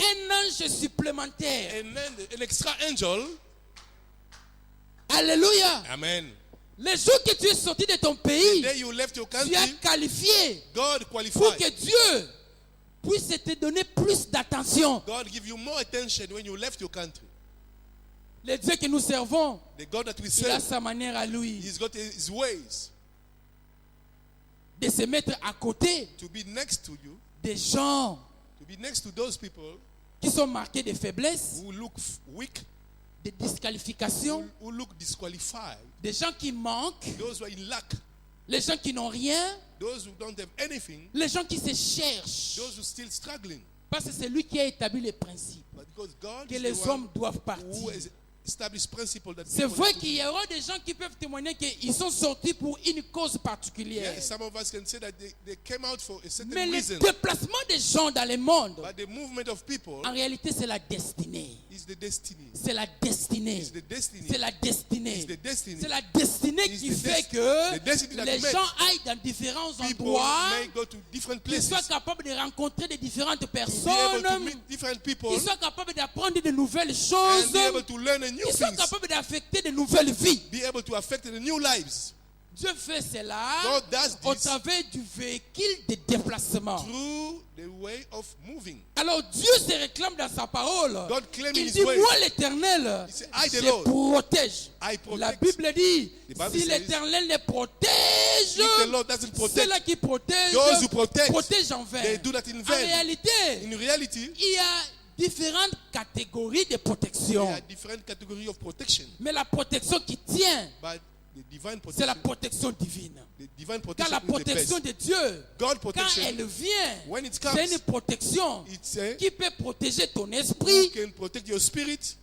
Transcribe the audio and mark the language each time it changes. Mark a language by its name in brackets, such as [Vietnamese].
[French] un ange supplémentaire. [English] an extra angel. [French] Alléluia. [English] Amen. [French] Le jour que tu es sorti de ton [English] The [French] pays, [English] day you left your [French] tu as [English] country, [French] qualifié [English] God [French] pour [English] qualified. [French] que Dieu puisse te donner plus d'attention. [English] God give you more attention when you left your country. [French] Le Dieu que nous servons, [English] The God that we [French] il a [English] serve, [French] sa manière à lui [English] He's got His ways [French] de se mettre à côté [English] to be next to you, [French] des gens [English] to be next to those people [French] qui sont marqués de faiblesse, [English] who look weak, [French] de disqualification, [English] who look disqualified, [French] des gens qui manquent, [English] those who are in lack, [French] les gens qui n'ont rien, [English] those who don't have anything, [French] les gens qui se cherchent. [English] those who are still struggling. [French] Parce que c'est lui qui a établi les principes [English] But because God [French] que [English] is [French] les [English] the one [French] hommes doivent [English] who [French] partir. [English] has established principle that [French] C'est [English] people [French] vrai [English] need to [French] qu'il y aura des gens qui peuvent témoigner qu'ils sont sortis pour une cause particulière. [English] Yeah, some of us can say that they came out for a certain [French] Mais le [English] reason. [French] déplacement des gens dans le monde, [English] But the movement of people [French] en réalité, c'est la destinée. [English] is the destiny. [French] C'est la destinée. [English] Is the destiny. [French] C'est la destinée. [English] Is the destiny. [French] C'est la destinée [English] Is [French] qui [English] the [French] fait [English] the destiny [French] que [English] that [French] les [English] makes [French] gens aillent dans différents [English] People [French] endroits, [English] may go to different [French] qu'ils soient [English] places [French] capables de rencontrer de différentes [English] to be able to [French] personnes, [English] meet different people [French] qu'ils soient capables d'apprendre de nouvelles [English] and [French] choses, [English] be able to learn a new [French] qu'ils soient [English] things, [French] capables d'affecter de nouvelles vies. [English] be able to affect the new lives [French] Dieu fait cela [English] God does [French] au [English] this [French] travers du véhicule de déplacement. [English] through the way of moving. [French] Alors Dieu se réclame dans sa parole. [English] God claim in [French] Il [English] His [French] dit, [English] way. [French] moi l'Éternel, [English] He said, I, the [French] je [English] Lord, [French] protège. [English] I protect. [French] La Bible dit, [English] The Bible [French] si [English] says, [French] l'Éternel ne protège, [English] If the Lord doesn't protect, [French] ceux-là qui protègent, [English] those who protect, [French] protègent en vain. [English] they do that in [French] En [English] vain. [French] réalité, [English] In reality, [French] il y a différentes catégories de protection. [English] there are different categories of protection, [French] Mais la protection qui tient, [English] but the divine [French] c'est la [English] protection, [French] protection divine. [English] the divine [French] Car [English] protection [French] la [English] is the [French] protection [English] best. [French] de Dieu, [English] God [French] quand [English] protection, [French] elle vient, [English] when it [French] c'est une [English] comes, [French] protection [English] it's a, [French] qui peut protéger ton [English] you [French] esprit, [English] can protect your spirit,